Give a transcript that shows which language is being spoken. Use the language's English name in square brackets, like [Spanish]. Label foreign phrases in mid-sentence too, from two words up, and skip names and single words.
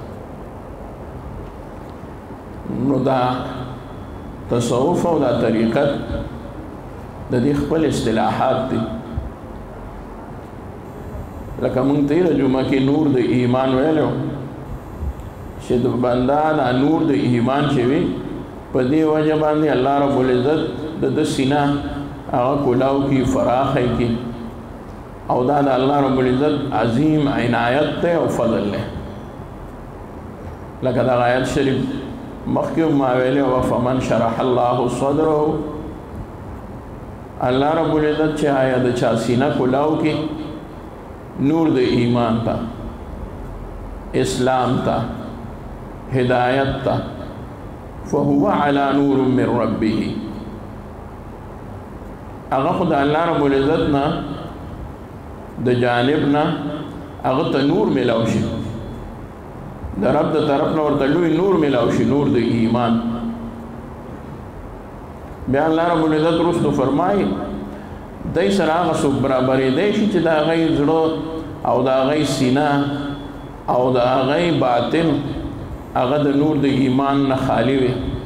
[Pashto] نو دا تصوف او دا طریقت د دې خپل اصطلاحات دي لکه مونږ تېره جمعه کې نور د ایمان ویلو چې د بنده دا نور د ایمان چې وي په دې وجه باندې الله [Arabic] رب العزت [Pashto] د سینه هغه کلاو کی فراخی کی او دا د الله [Arabic] رب العزت [Pashto] عظیم عنایت ته او فضل له لکه دا آیت شریف مخکې ما ویلې او [Arabic] فمن شرح الله صدره [Pashto] الله [Arabic] رب العزت [Pashto] چې آیا د چا سینه کلاو کی نور د ایمان تا اسلام تا هدایت تا [Arabic] فهو على نور من ربه [Pashto] هغه خدای الله [Arabic] رب العزت [Pashto] نه د جانب نه هغه ته نور ملاو شي د رب د طرف نه ورته لوی نور ملاو شي نور د ایمان بیا الله [Arabic] رب العزت [Pashto] رسول فرمایي دای سره هغه څوک برابرې دی چې د هغې زړه او د هغې سینه او د هغې باطن هغه د نور د ایمان نه خالی وي